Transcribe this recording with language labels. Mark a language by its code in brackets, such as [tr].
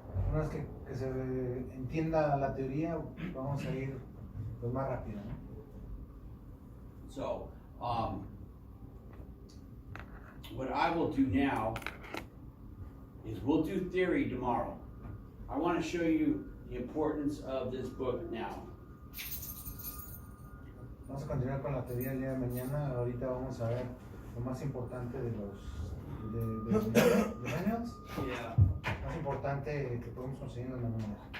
[es] Una vez que se entienda la teoría, vamos a ir pues más rápido, ¿no? [en] So, what I will do now is we'll do theory tomorrow. I want to show you the importance of this book now. [es] Vamos a continuar con la teoría el día de mañana. Ahorita vamos a ver lo más importante de los manuals. [en] Yeah. [es] Más importante que podemos conseguir en los manuales.